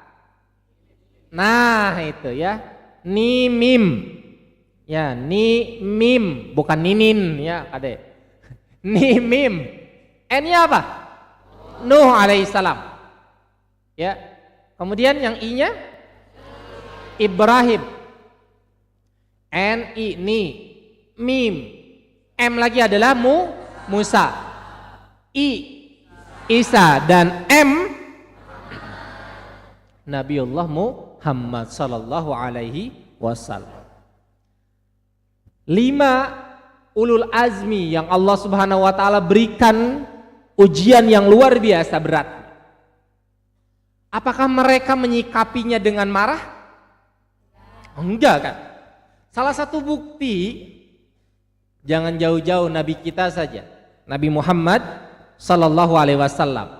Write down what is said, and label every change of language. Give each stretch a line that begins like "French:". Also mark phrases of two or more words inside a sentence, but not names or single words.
Indonesian: Nah, itu ya. Ni mim. Ya, ni mim, bukan ninin ya, Kade. Ni mim. N-nya apa? Nuh alaihissalam. Ya. Kemudian yang I-nya Ibrahim. N-I, ni, mim. M lagi adalah Musa. I, Isa, dan M Nabiullah Muhammad
Arabic: صلى الله عليه وسلم.
Indonesian: 5
Arabic: أولو العزم
Indonesian: yang Allah
Arabic: سبحانه وتعالى
Indonesian: berikan ujian yang luar biasa berat. Apakah mereka menyikapinya dengan marah? Enggak kan? Salah satu bukti, jangan jauh-jauh Nabi kita saja, Nabi Muhammad
Arabic: صلى الله عليه وسلم.